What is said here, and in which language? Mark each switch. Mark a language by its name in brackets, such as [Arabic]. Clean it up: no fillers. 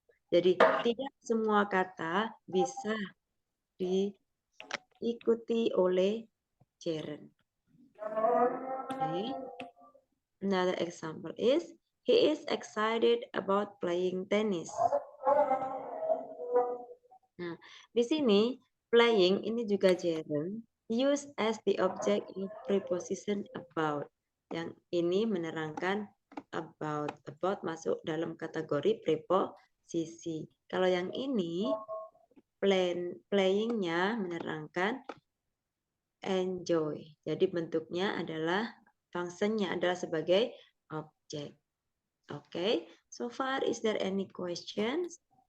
[Indonesian] Jadi tidak semua kata bisa diikuti oleh gerund. [English] Okay. Another example is, he is excited about playing tennis. [Indonesian] Nah, di sini playing ini juga gerund [English] used as the object of preposition about. [Indonesian] Yang ini menerangkan about. About masuk dalam kategori preposisi. Kalau yang ini playing-nya menerangkan enjoy. Jadi bentuknya adalah fungsinya adalah sebagai objek. [English] Okay, so far is there any questions?